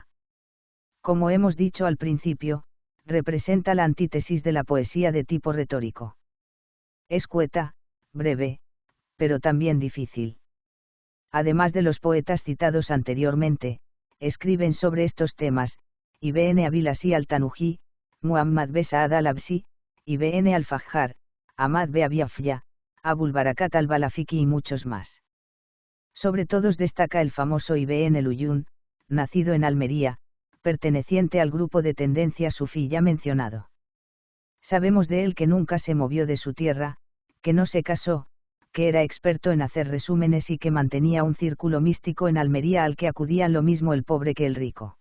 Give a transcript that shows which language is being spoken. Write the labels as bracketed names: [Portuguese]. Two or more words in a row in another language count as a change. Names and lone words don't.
[Spanish] Como hemos dicho al principio, representa la antítesis de la poesía de tipo retórico. Escueta, breve, pero también difícil. Además de los poetas citados anteriormente, escriben sobre estos temas, Ibn Abilasi al-Tanuji, Muhammad B. Saad al-Absi, Ibn al-Fajjar, Ahmad B. Abiafya, Abul Barakat al-Balafiki y muchos más. Sobre todos destaca el famoso Ibn el-Uyun, nacido en Almería, perteneciente al grupo de tendencia sufí ya mencionado. Sabemos de él que nunca se movió de su tierra, que no se casó, que era experto en hacer resúmenes y que mantenía un círculo místico en Almería al que acudían lo mismo el pobre que el rico.